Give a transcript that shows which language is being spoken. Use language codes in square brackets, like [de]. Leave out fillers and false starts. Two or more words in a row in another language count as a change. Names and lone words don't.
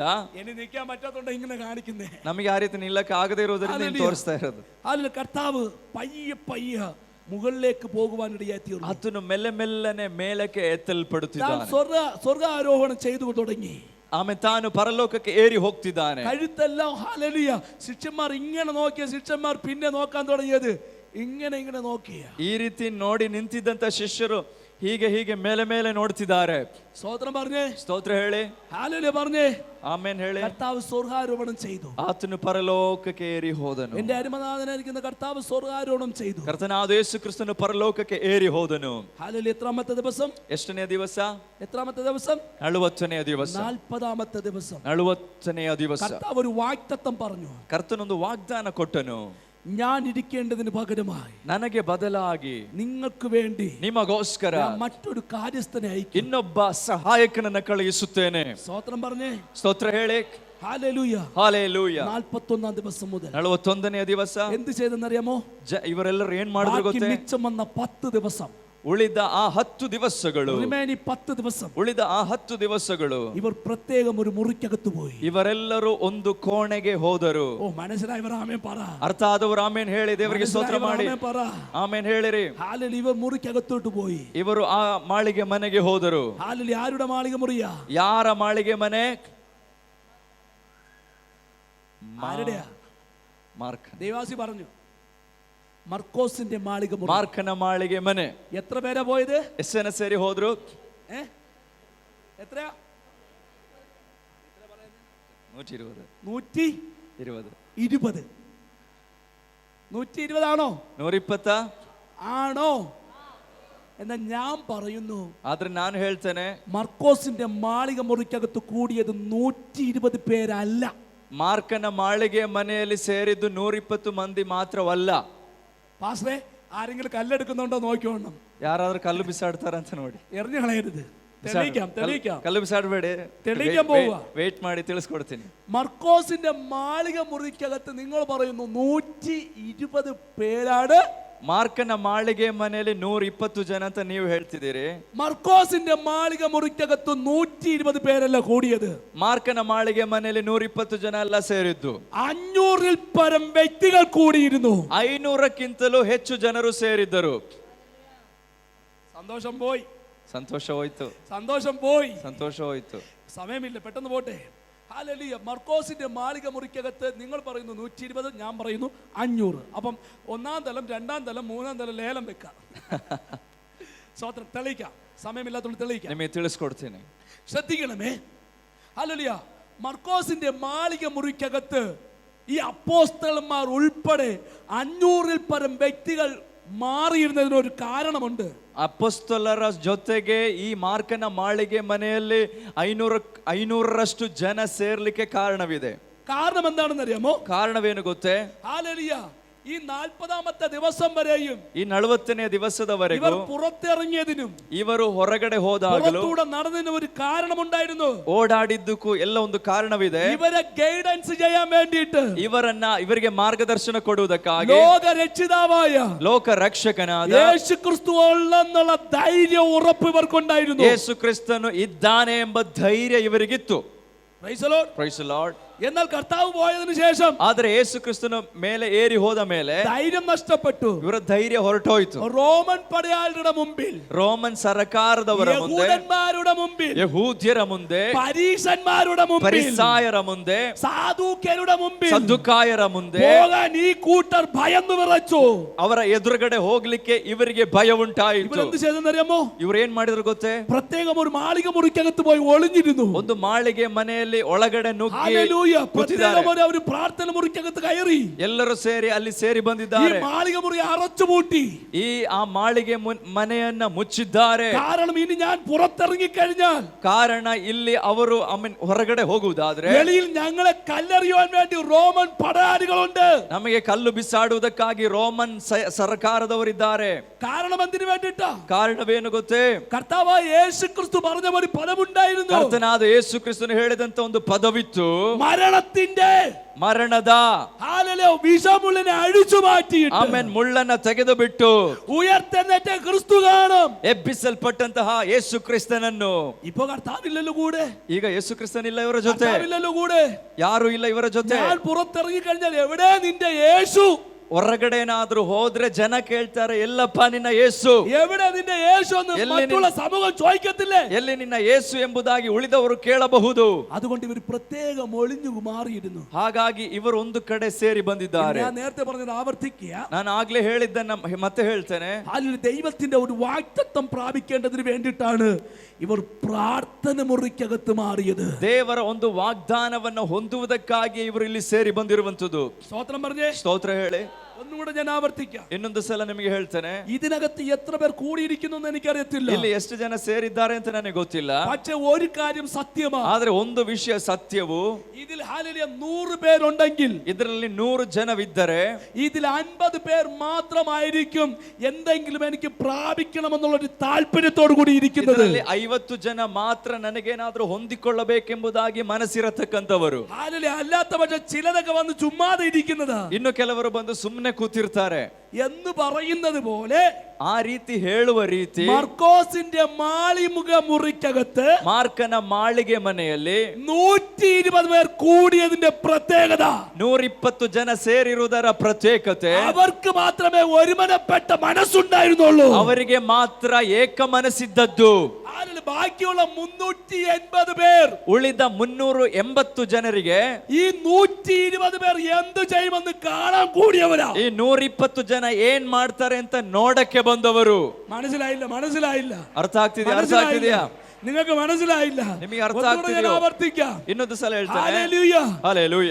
[ml] ഇനി നിൽക്കാൻ പറ്റാത്തോണ്ട് ഇങ്ങനെ കാണിക്കുന്നേ. [kn] ನಮಗೆ ಆ ರೀತಿ ನಿಲ್ಲಕ್ಕೆ ಆಗದೇ ಇರೋದ್ರಿಂದ ಇಲ್ಲಿ ತೋರಿಸ್ತಾ ಇರೋದು. [ml] ಅಲ್ಲಿ കർത്താവ് പയ്യെ പയ്യെ മുകളിലേക്ക് പോകുവാനിടയായി തീർന്നു. [kn] ಆತನು ಮೆಲ್ಲೆ ಮೆಲ್ಲನೆ ಮೇಲಕ್ಕೆ ಎತ್ತಲ್ಪಡುತ್ತಿದ್ದಾನೆ. [ml] സ്വർഗ്ഗാരോഹണം ചെയ്തു തുടങ്ങി. [kn] ಆಮೇಲೆ ತಾನು ಪರಲೋಕಕ್ಕೆ ಏರಿ ಹೋಗ್ತಿದ್ದಾನೆ. [ml] കഴുത്തെല്ലാം ഹല്ലേലൂയ. ശിഷ്യന്മാർ ഇങ്ങനെ നോക്കിയ ശിഷ്യന്മാർ പിന്നെ നോക്കാൻ തുടങ്ങിയത് ഇങ്ങനെ നോക്കിയ. [kn] ಈ ರೀತಿ ನೋಡಿ ನಿಂತಿದ್ದಂತ ಶಿಷ್ಯರು ಹೀಗೆ ಹೀಗೆ ಮೇಲೆ ಮೇಲೆ ನೋಡ್ತಿದ್ದಾರೆ. [ml] സ്തോത്രം പറഞ്ഞേ. [kn] ಸ್ತೋತ್ರ ಹೇಳಿ. [ml] ഹല്ലേലൂയ പറഞ്ഞേ. [kn] ಆಮೇನ್ ಹೇಳಿ. [ml] കർത്താവ് സ്വർഗ്ഗാരോഹണം ചെയ്തു. [kn] ಆತನು ಪರಲೋಕಕ್ಕೆ ಏರಿ ಹೋದನು. [ml] എന്റെ അരുമനാഥനായിരിക്കുന്ന കർത്താവ് സ്വർഗ്ഗാരോഹണം ചെയ്തു. [kn] ಕರ್ತನಾದ ಯೇಸು ಕ್ರಿಸ್ತನು ಪರಲೋಕಕ್ಕೆ ಏರಿ ಹೋದನು. [ml] ഹല്ലേലൂയ. എത്രാമത്തെ ദിവസം? [kn] ಎಷ್ಟನೇ ದಿವಸ? [ml] എത്രാമത്തെ ദിവസം? [kn] 40ನೇ ದಿವಸ. [ml] 40ാമത്തെ ദിവസം. [kn] 40ನೇ ದಿವಸ. [ml] കർത്താവ് ഒരു വാഗ്ദത്തം പറഞ്ഞു. [kn] ಕರ್ತನೊಂದು ವಾಗ್ದಾನ ಕೊಟ್ಟನು. [ml] ഞാൻ ഇരിക്കേണ്ടതിന് പകരമായി [kn] ನನಗೆ ಬದಲಾಗಿ [ml] നിങ്ങൾക്ക് വേണ്ടി [kn] ನಿಮಗೋಸ್ಕರ [ml] ഞാൻ മറ്റൊരു കാര്യസ്ഥനെ അയക്കും. [kn] ಇನ್ನೊಬ್ಬ ಸಹಾಯಕನನ್ನ ಕಳುಹಿಸುತ್ತೇನೆ. [ml] സ്തോത്രം പറഞ്ഞേ. [kn] ಸ್ತೋತ್ರ ಹೇಳಿ. [ml] ഹല്ലേലൂയ. [kn] ಹಾಲೆಲೂಯ. [ml] 41 ദിവസം മുതൽ [kn] 41ನೇ ದಿವಸ [ml] എന്ത് ചെയ്തെന്നറിയാമോ? [kn] ಇವರೆಲ್ಲರೂ ಏನ್ ಮಾಡಿದ್ರು [ml] ബാക്കി [kn] ಗೊತ್ತೇ? [ml] മിച്ചം വന്ന 10 ദിവസം, [kn] ಉಳಿದ ಆ 10 ದಿವಸಗಳು, [ml] റിമൈനിങ് 10 ദിവസം [kn] ಉಳಿದ ಆ 10 ದಿವಸಗಳು [ml] ഇവർ പ്രത്യേകം ഒരു മുറിക്കകത്ത് പോയി. [kn] ಇವರೆಲ್ಲರೂ ಒಂದು ಕೋಣೆಗೆ ಹೋದರು. [ml] ഓ, മനസ്സിലായവർ ആമേൻ പറ. [kn] ಅರ್ಥ ಆದವರು ಆಮೇನ್ ಹೇಳಿ ದೇವರಿಗೆ ಸ್ತೋತ್ರ ಮಾಡಿ. [ml] ആമേൻ പറ. [kn] ಆಮೇನ್ ಹೇಳಿರಿ. [ml] ഹല്ലേലൂയ. ഇവർ മുറിക്കകത്തോട്ട് പോയി. [kn] ಇವರು ಆ ಮಾಳಿಗೆ ಮನೆಗೆ ಹೋದರು. [ml] ഹല്ലേലൂയ. ആരുടെ മാളിക മുറിയാ? [kn] ಯಾರ ಮಾಳಿಗೆ ಮನೆ? [ml] ആരുടെയാ? [kn] ಮಾರ್ಕ. [ml] ദേവാസി പറഞ്ഞു മർക്കോസിന്റെ മാളിക മുറി. [kn] ಮಾರ್ಕನ ಮಾಳಿಗೆ ಮನೆ. [ml] എത്ര പേരാ പോയത്? [kn] ಎಷ್ಟು ಜನ ಸೇರಿ ಹೋದ್ರು? [ml] എത്രയാ? 120. 120. 120 ആണോ? 120 ആണോ? എന്നാ ഞാൻ പറയുന്നു, [kn] ಆದ್ರೆ ನಾನು ಹೇಳ್ತೇನೆ, [ml] മർക്കോസിന്റെ മാളിക മുറിക്കകത്ത് കൂടിയത് 120 പേരല്ല. [kn] ಮಾರ್ಕನ ಮಾಳಿಗೆ ಮನೆಯಲ್ಲಿ ಸೇರಿದ್ದು 120 ಮಂದಿ ಮಾತ್ರವಲ್ಲ. [ml] പാസ്റ്ററെ, ആരെങ്കിലും കല്ലെടുക്കുന്നുണ്ടോ നോക്കിക്കോണം. [kn] ಯಾರಾದ್ರೂ ಕಲ್ಲು ಬಿಸಾಡ್ತಾರಂತ ನೋಡಿ. [ml] എറിഞ്ഞു കളയരുത്. തെളിയിക്കാം. [kn] ಕಲ್ಲು ಬಿಸಾಡಬೇಡಿ. [ml] തെളിയിക്കാൻ പോവുക. [kn] ವೇಟ್ ಮಾಡಿ ತಿಳಿಸ್ಕೊಡ್ತೀನಿ. [ml] മർക്കോസിന്റെ മാളിക മുറിക്കകത്ത് നിങ്ങൾ പറയുന്നു 120 പേരാണ്. [kn] ಮಾರ್ಕನ ಮಾಳಿಗೆ ಮನೆಯಲ್ಲಿ 120 ಜನ ಅಂತ ನೀವು ಹೇಳ್ತಿದ್ದೀರಿ. [ml] മർക്കോസിന്റെ മാളിക മുറിക്കകത്ത് 120 പേരല്ല കൂടിയത്. [kn] ಮಾರ್ಕನ ಮಾಳಿಗೆ ಮನೆಯಲ್ಲಿ 120 ಜನ ಎಲ್ಲ ಸೇರಿದ್ದು. [ml] 500-ൽ പരം വ്യക്തികൾ കൂടിയിരുന്നു. [kn] 500ಕ್ಕಿಂತಲೂ ಹೆಚ್ಚು ಜನರು ಸೇರಿದ್ದರು. [ml] സന്തോഷം പോയി. [kn] ಸಂತೋಷ ಹೋಯ್ತು. ಸಂತೋಷ ಹೋಯ್ತು. [ml] സമയമില്ല, പെട്ടെന്ന് പോട്ടെ. ഹല്ലേലൂയ. മർക്കോസിന്റെ മാളിക മുറിക്കകത്ത് നിങ്ങൾ പറയുന്നു 120, ഞാൻ പറയുന്നു 500. അപ്പം 1-ാം തലം, 2-ാം തലം, 3-ാം തലം ലേലം വെക്കാം. സ്വത്രം തെളിയിക്കാം. സമയമില്ലാത്തതുകൊണ്ട് തെളിയിക്കാം. [kn] ನಿಮಗೆ ತಿಳಿಸ್ಕೊಡ್ತೀನಿ. [ml] ശ്രദ്ധിക്കണമേ. ഹല്ലേലൂയ. മർക്കോസിന്റെ മാളിക മുറിക്കകത്ത് ഈ അപ്പോസ്തലന്മാർ ഉൾപ്പെടെ 500-ൽ പരം വ്യക്തികൾ മാറിയിരുന്നതിനൊരു കാരണമുണ്ട്. [kn] ಅಪೊಸ್ತಲರ ಜೊತೆಗೆ ಈ ಮಾರ್ಕನ ಮಾಳಿಗೆ ಮನೆಯಲ್ಲಿ 500ರಷ್ಟು ಜನ ಸೇರ್ಲಿಕ್ಕೆ ಕಾರಣವಿದೆ. [ml] കാരണം എന്താണെന്ന് അറിയാമോ? [kn] ಕಾರಣವೇನು ಗೊತ್ತೇ? [ml] ഹല്ലേലൂയ. ഈ 40-ാമത്തെ ദിവസം വരെയും [kn] ಈ 40ನೇ ದಿವಸದವರೆಗೂ [ml] ഇവർ പുറത്തിറങ്ങിയതിനും [kn] ಇವರು ಹೊರಗಡೆ ಹೋದಾಗಲೂ [ml] പുറത്തൂടെ നടന്നതിനും ഒരു കാരണമുണ്ടായിരുന്നു. [kn] ಓಡಾಡಿದ್ದಕ್ಕೂ ಎಲ್ಲ ಒಂದು ಕಾರಣವಿದೆ. [ml] ഇവരെ ഗൈഡൻസ് ചെയ്യാൻ വേണ്ടിയിട്ട്, [kn] ಇವರಿಗೆ ಮಾರ್ಗದರ್ಶನ ಕೊಡುವುದಕ್ಕಾಗಿ [ml] ലോക രക്ഷിതാവായ [kn] ಲೋಕ ರಕ್ಷಕನಾದ [ml] യേശു ക്രിസ്തു ഉള്ളെന്നുള്ള ധൈര്യ ഉറപ്പ് ഇവർക്കുണ്ടായിരുന്നു. [kn] ಯೇಸು ಕ್ರಿಸ್ತನು ಇದ್ದಾನೆ ಎಂಬ ಧೈರ್ಯ ಇವರಿಗಿತ್ತು. [en] Praise the Lord. Praise the Lord. [ml] എന്നാൽ കർത്താവ് പോയതിനു ശേഷം [kn] ಆದರೆ ಯೇಸು ಕ್ರಿಸ್ತನ ಮೇಲೆ ಏರಿ ಹೋದ ಮೇಲೆ [ml] ധൈര്യം നഷ്ടപ്പെട്ടു. [kn] ಇವರ ಧೈರ್ಯ ಹೊರಟೋಯ್ತು. [ml] റോമൻ പടയാളികളുടെ മുമ്പിൽ, [kn] ರೋಮನ್ ಸರಕಾರದವರ ಮುಂದೆ, [ml] യഹൂദന്മാരുടെ മുമ്പിൽ, [kn] ಯಹೂದ್ಯರ ಮುಂದೆ, [ml] പരീശന്മാരുടെ മുമ്പിൽ, [kn] ಫರಿಸಾಯರ ಮುಂದೆ, [ml] സാദൂക്യരുടെ മുമ്പിൽ [kn] ಸದ್ದುಕಾಯರ ಮುಂದೆ [ml] പോകാൻ ഈ കൂട്ടർ ഭയന്നു വിറച്ചു. [kn] ಅವರ ಎದುರುಗಡೆ ಹೋಗ್ಲಿಕ್ಕೆ ಇವರಿಗೆ ಭಯ ಉಂಟಾಯಿತು. [ml] ഇവരെന്ത് ചെയ്തെന്നറിയാമോ? [kn] ಇವ್ರು ಏನ್ ಮಾಡಿದ್ರು ಗೊತ್ತೇ? [ml] പ്രത്യേകം ഒരു മാളിക മുറിക്കകത്ത് പോയി ഒളിഞ്ഞിരുന്നു. [kn] ಒಂದು ಮಾಳಿಗೆ ಮನೆಯಲ್ಲಿ ಒಳಗಡೆ ನುಗ್ಗಿ [ml] ഹല്ലേലൂയ. [kn] ಕೂತಿದ್ದಾರೆ. [ml] പ്രത്യേകം ഒരു പ്രാർത്ഥന മുറിക്കകത്ത് കയറി [kn] ಎಲ್ಲರೂ ಸೇರಿ ಅಲ್ಲಿ ಸೇರಿ [ml] ഈ [kn] ಬಂದಿದ್ದಾರೆ. [ml] മാളിക മുറി അടച്ചുപൂട്ടി. [kn] ಆ ಮಾಳಿಗೆ ಮನೆಯನ್ನ ಮುಚ್ಚಿದ್ದಾರೆ. [ml] കാരണം ഇനി ഞാൻ പുറത്തിറങ്ങി കഴിഞ്ഞാൽ, [kn] ಕಾರಣ ಇಲ್ಲಿ ಅವರು ಹೊರಗಡೆ ಹೋಗುವುದಾದ್ರೆ [ml] വെളിയിൽ ഞങ്ങളെ കല്ലെറിയുവാൻ വേണ്ടി റോമൻ പടയാളികളുണ്ട്. [kn] ನಮಗೆ ಕಲ್ಲು ಬಿಸಾಡುವುದಕ್ಕಾಗಿ ರೋಮನ್ ಸರ್ಕಾರದವರಿದ್ದಾರೆ. [ml] കാരണം എന്തിനു വേണ്ടിട്ടാ? [kn] ಕಾರಣವೇನು ಗೊತ್ತೇ? [ml] കർത്താവായ യേശു ക്രിസ്തു പറഞ്ഞ ഒരു പദമുണ്ടായിരുന്നു. [kn] ಕರ್ತನಾದ ಯೇಸು ಕ್ರಿಸ್ತನು ಹೇಳಿದಂತ ಒಂದು ಪದವಿತ್ತು. [ml] മരണത്തിന്റെ, [kn] ಮರಣದ, [ml] ഹല്ലേലൂയ, വിഷമുള്ളിനെ അഴിച്ചു മാറ്റിയിട്ട് [kn] ಆಮೇನ್ ಮುಳ್ಳನ್ನ ತೆಗೆದು ಬಿಟ್ಟು [ml] ഉയർത്തെഴുന്നേറ്റ ക്രിസ്തു കാണും. [kn] ಎಬ್ಬಿಸಲ್ಪಟ್ಟಂತಹ ಯೇಸು ಕ್ರಿಸ್ತನನ್ನು. [ml] ഇപ്പൊ കർത്താവില്ലല്ലോ കൂടെ. [kn] ಈಗ ಯೇಸು ಕ್ರಿಸ್ತನಿಲ್ಲ ಇವರ ಜೊತೆ, [ml] കർത്താവില്ലല്ലോ കൂടെ. [kn] ಯಾರು ಇಲ್ಲ ಇವರ ಜೊತೆ. [ml] ഞാൻ പുറത്തിറങ്ങി കഴിഞ്ഞാൽ എവിടെ നിന്റെ യേശു? [kn] ಹೊರಗಡೆನಾದ್ರೂ ಹೋದ್ರೆ ಜನ ಕೇಳ್ತಾರೆ, ಎಲ್ಲಪ್ಪ ನಿನ್ನ ಯೇಸು, [ml] എവിടെ നിന്റെ യേശു എന്ന് മറ്റുള്ള സമൂഹം ചോദിക്കത്തില്ലേ? [kn] ಎಲ್ಲಿ ನಿನ್ನ ಯೇಸು ಎಂಬುದಾಗಿ ಉಳಿದವರು ಕೇಳಬಹುದು. [ml] അതുകൊണ്ട് ഇവർ പ്രത്യേകം ഒളിഞ്ഞു മാറിയിരുന്നു. [kn] ಹಾಗಾಗಿ ಇವರು ಒಂದು ಕಡೆ ಸೇರಿ ಬಂದಿದ್ದಾರೆ. [ml] ഞാൻ നേരത്തെ പറഞ്ഞത് ആവർത്തിക്കുക. [kn] ನಾನು ಆಗ್ಲೇ ಹೇಳಿದ್ದನ್ನ ಮತ್ತೆ ಹೇಳ್ತೇನೆ. [ml] അതിൽ ദൈവത്തിന്റെ ഒരു വാഗ്ദത്തം പ്രാപിക്കേണ്ടതിന് വേണ്ടിയിട്ടാണ് ഇവർ പ്രാർത്ഥന മുറിക്കകത്ത് മാറിയത്. [kn] ದೇವರ ಒಂದು ವಾಗ್ದಾನವನ್ನು ಹೊಂದುವುದಕ್ಕಾಗಿ ಇವರು ಇಲ್ಲಿ ಸೇರಿ ಬಂದಿರುವಂತದ್ದು. [ml] സ്തോത്രം പറഞ്ഞേ. [kn] ಸ್ತೋತ್ರ ಹೇಳಿ. [ml] ഒന്നുകൂടെ ഞാൻ ആവർത്തിക്കാം. [kn] ಇನ್ನೊಂದು ಸಲ ನಿಮಗೆ ಹೇಳ್ತೇನೆ, [ml] ഇതിനകത്ത് എത്ര പേർ കൂടിയിരിക്കുന്നു എന്ന് എനിക്കറിയത്തില്ല. [kn] ಇಲ್ಲಿ ಎಷ್ಟು ಜನ ಸೇರಿದ್ದಾರೆ ಅಂತ ನನಗೆ ಗೊತ್ತಿಲ್ಲ. [ml] പക്ഷെ ഒരു കാര്യം സത്യമാണ്. [kn] ಆದ್ರೆ ಒಂದು ವಿಷಯ ಸತ್ಯವು, [ml] ഇതിൽ ഹല്ലേലൂയ 100 പേരുണ്ടെങ്കിൽ [kn] ಇದರಲ್ಲಿ 100 ಜನವಿದ್ದರೆ [ml] ഇതിൽ 50 പേർ മാത്രമായിരിക്കും എന്തെങ്കിലും എനിക്ക് പ്രാപിക്കണമെന്നുള്ള ഒരു താല്പര്യത്തോടു കൂടി ഇരിക്കുന്നത്. [kn] ಇದರಲ್ಲಿ 50 ಜನ ಮಾತ್ರ ನನಗೇನಾದ್ರೂ ಹೊಂದಿಕೊಳ್ಳಬೇಕೆಂಬುದಾಗಿ ಮನಸ್ಸಿರತಕ್ಕಂಥವರು. [ml] ഹല്ലേലൂയ. അല്ലാത്ത പക്ഷം ചിലരൊക്കെ വന്ന് ചുമ്മാതെ ഇരിക്കുന്നതാ. [kn] ಇನ್ನು ಕೆಲವರು ಬಂದು ಸುಮ್ಮನೆ ಕೂತಿರ್ತಾರೆ [ml] എന്ന് പറയുന്നത് പോലെ [kn] ಆ ರೀತಿ ಹೇಳುವ ರೀತಿ [ml] മർക്കോസിന്റെ മാളിമുഖ മുറിക്കകത്ത് [kn] ಮಾರ್ಕನ ಮಾಳಿಗೆ ಮನೆಯಲ್ಲಿ [ml] 120 പേർ കൂടിയതിന്റെ പ്രത്യേകത, [kn] 120 ಜನ ಸೇರಿರುವುದರ ಪ್ರತ್ಯೇಕತೆ, [ml] അവർക്ക് മാത്രമേ ഒരുമനപ്പെട്ട മനസ്സുണ്ടായിരുന്നുള്ളൂ. [kn] ಅವರಿಗೆ ಮಾತ್ರ ಏಕ ಮನಸ್ಸಿದ್ದದ್ದು. [ml] ബാക്കിയുള്ള 380 പേർ, [kn] ಉಳಿದ 380 ಜನರಿಗೆ [ml] ഈ 120 പേർ എന്ത് ചെയ്യുമെന്ന് കാണാൻ കൂടിയവരാ. [kn] ಈ 120 ಜನ ಏನ್ ಮಾಡ್ತಾರೆ ಅಂತ ನೋಡಕ್ಕೆ ಬಂದವರು. [ml] മനസ്സിലായില്ല. [kn] ಅರ್ಥ ಆಗ್ತಿದ್ಯಾ? [ml] നിങ്ങൾക്ക് മനസ്സിലായില്ല? [kn] ನಿಮಗೆ ಅರ್ಥ ಆಗ್ತಿದೆಯೋ? [ml] ആവർത്തിക്കാം. [kn] ಇನ್ನೊಂದು ಸಲ ಹೇಳ್ತೇನೆ. [ml] ഹല്ലേലൂയ. [kn] ಹಲ್ಲೆಲೂಯಾ.